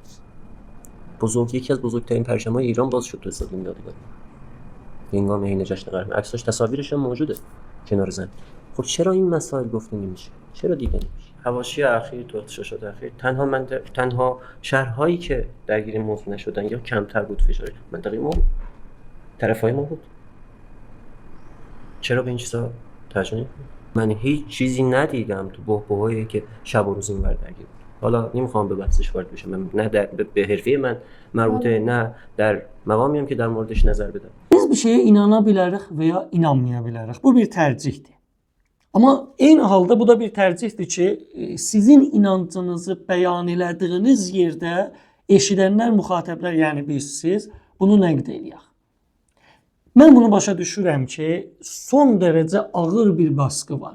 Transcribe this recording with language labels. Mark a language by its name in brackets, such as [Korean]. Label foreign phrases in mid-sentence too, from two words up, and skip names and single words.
[Persian] یکی از بزرگترین پرچم‌های ایران باز شد تو استادیوم یادگاری هنگام حین جشن قهرمانی عکساش تصاویرش هم موجوده کنار زن خب چرا این مسائل گفته نمیشه چرا دیده نمیشه حواشی اخیر تو اغتشاشات اخیر تنها شهرهایی که درگیر موضوع نشدن یا کمتر بود فشار منطقه ما بود طرفای ما بود چرا به این چیزا توجه نمی‌کنی من هیچ چیزی ندیدم تو بحبوحایی که شب و روز اینور درگیر بود حالا نمیخوام به بحثش وارد بشم من نه به حرفه من مربوطه نه در مقامیم که در موردش نظر بدم [Azerbaijani] biz bir şeyə inana bilərik və ya inanmaya bilərik. Bu bir tərcihdir. Amma eyni halda bu da bir tərcihdir ki, sizin inancınızı bəyan elədiyiniz yerdə eşidənlər, müxatəblər, yəni siz bunu nəqd eləyək. Mən bunu başa düşürəm ki, son dərəcə ağır bir baskı var.